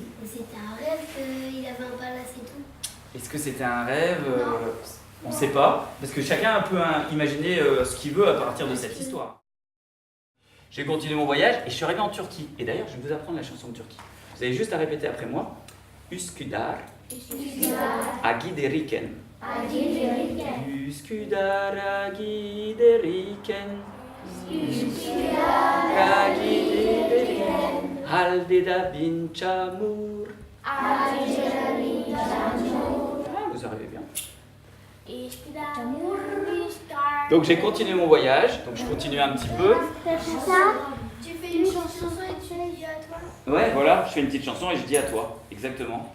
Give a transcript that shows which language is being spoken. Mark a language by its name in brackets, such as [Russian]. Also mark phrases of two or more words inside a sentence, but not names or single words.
[French] C'était un rêve qu'il avait un palace et tout. Est-ce que c'était un rêve? On ne sait pas, parce que chacun peut imaginer ce qu'il veut à partir de cette histoire. J'ai continué mon voyage et je suis arrivé en Turquie. Et d'ailleurs, je vais vous apprendre la chanson de Turquie. Vous avez juste à répéter après moi. [Turkish] Üsküdar, a giderken. Üsküdar a giderken. A giderken. Haldeda bin çamur. [French] Ah, vous arrivez bien. Donc j'ai continué mon voyage, donc je continue un petit peu. Tu fais une chanson et tu dis à toi. Ouais, voilà, je fais une petite chanson et je dis à toi, exactement,